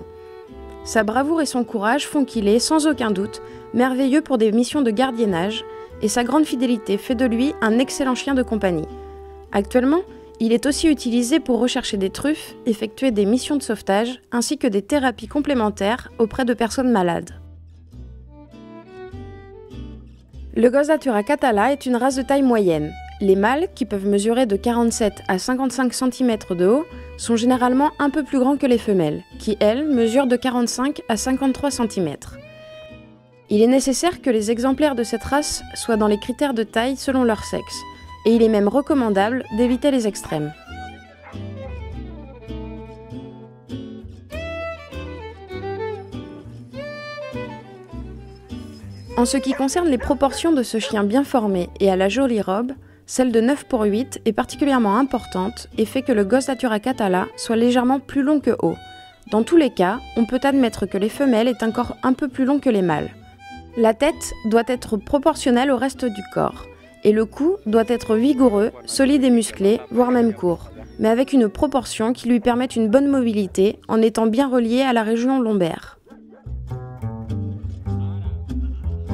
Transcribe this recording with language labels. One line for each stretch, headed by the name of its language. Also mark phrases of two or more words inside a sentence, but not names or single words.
French: Sa bravoure et son courage font qu'il est, sans aucun doute, merveilleux pour des missions de gardiennage, et sa grande fidélité fait de lui un excellent chien de compagnie. Actuellement, il est aussi utilisé pour rechercher des truffes, effectuer des missions de sauvetage, ainsi que des thérapies complémentaires auprès de personnes malades. Le Gos d'Atura català est une race de taille moyenne. Les mâles, qui peuvent mesurer de 47 à 55 cm de haut, sont généralement un peu plus grands que les femelles, qui, elles, mesurent de 45 à 53 cm. Il est nécessaire que les exemplaires de cette race soient dans les critères de taille selon leur sexe, et il est même recommandable d'éviter les extrêmes. En ce qui concerne les proportions de ce chien bien formé et à la jolie robe, celle de 9/8 est particulièrement importante et fait que le Gos d'Atura català soit légèrement plus long que haut. Dans tous les cas, on peut admettre que les femelles aient un corps un peu plus long que les mâles. La tête doit être proportionnelle au reste du corps, et le cou doit être vigoureux, solide et musclé, voire même court, mais avec une proportion qui lui permette une bonne mobilité en étant bien relié à la région lombaire.